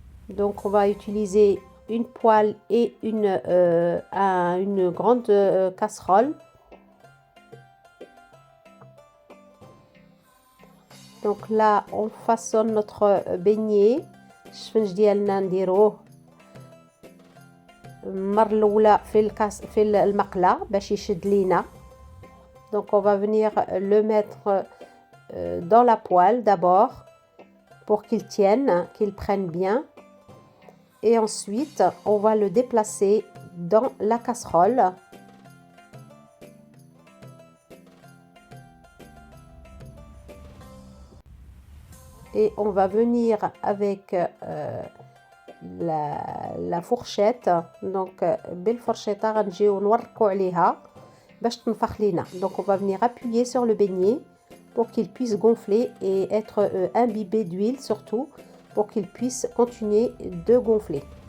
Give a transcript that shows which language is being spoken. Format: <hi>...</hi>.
<fr>Donc on va utiliser une poêle et une grande casserole. Donc là on façonne notre beignet.</fr> <ar>الشفنج ديالنا نديروه المره الاولى في المقله باش يشد لينا.</ar> <fr>Donc on va venir le mettre dans la poêle d'abord pour qu'il tienne, qu'il prenne bien, et ensuite on va le déplacer dans la casserole Et on va venir avec la fourchette.</fr> <ar>Donc بالفرشة غنجيو نوركو عليها باش تنفخ لينا.</ar> <fr>Donc on va venir appuyer sur le beignet pour qu'il puisse gonfler et être imbibé d'huile surtout pour qu'il puisse continuer de gonfler.</fr>